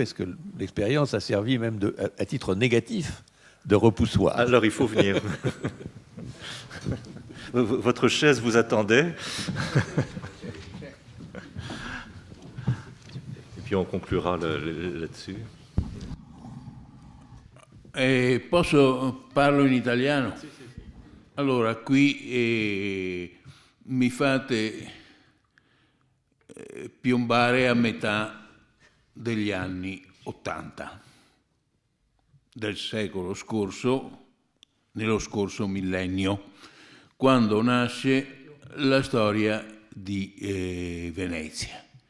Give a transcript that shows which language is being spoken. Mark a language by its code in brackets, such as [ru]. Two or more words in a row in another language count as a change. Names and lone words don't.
[fr] Est-ce que l'expérience a servi même à titre négatif de repoussoir? Alors, il faut venir. Votre chaise vous attendait. Et puis on conclura là-dessus. [it] Parlo in italiano? Sì. Allora, qui mi fate piombare a metà degli anni '80 del secolo scorso, nello scorso millennio, quando nasce la storia di Venezia.